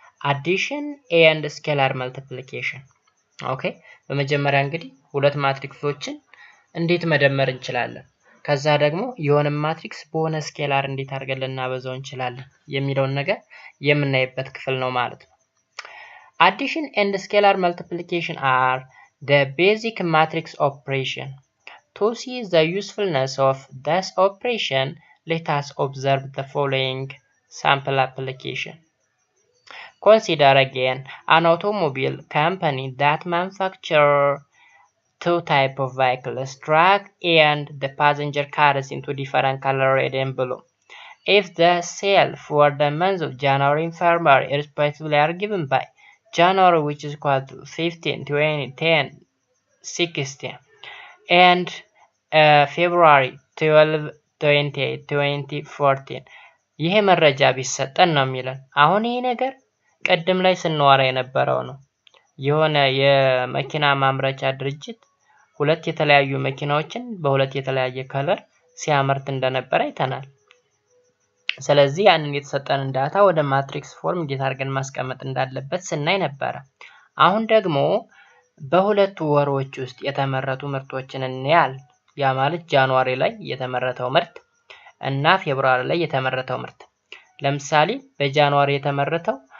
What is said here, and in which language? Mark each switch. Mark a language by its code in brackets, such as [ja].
[am] አዲሽን ኤንድ ስኬላር መልቲፕሊኬሽን። ኦኬ፣ በመጀመሪያ እንግዲህ ሁለት ማትሪክሶችን እንዴት መደመር እንችላለን፣ ከዛ ደግሞ የሆነ ማትሪክስ በሆነ ስኬላር እንዴት አድርገን ልናበዛው እንችላለን የሚለውን ነገር የምናይበት ክፍል ነው ማለት ነው። [en] Addition and scalar multiplication are the basic matrix operation. To see the usefulness of this operation, let us observe the following sample application. Consider again an automobile company that manufactures two types of vehicles, truck and the passenger cars into different color, red and blue. If the sales for the months of January and February respectively are given by January, which is equal to 15, 20, 10, 16, and February 12, 28, 20, 14. [am] ይሄ መረጃ ቢሰጠን ነው የሚለን። አሁን ይሄ ነገር ቀደም ላይ ስንዋራ የነበረው ነው። የሆነ የመኪና ማምረቻ ድርጅት ሁለት የተለያዩ መኪናዎችን በሁለት የተለያየ ከለር ሲያመርት እንደነበር አይተናል። ስለዚህ ያንን የተሰጠንን ዳታ ወደ ማትሪክስ ፎርም እንዴት አድርገን ማስቀመጥ እንዳለበት ስናይ ነበር። አሁን ደግሞ በሁለቱ ወሮች ውስጥ የተመረቱ ምርቶችን እንያል። ያ ማለት ጃንዋሪ ላይ የተመረተው ምርት እና ፌብሩዋሪ ላይ የተመረተው ምርት። ለምሳሌ በጃንዋሪ የተመረተው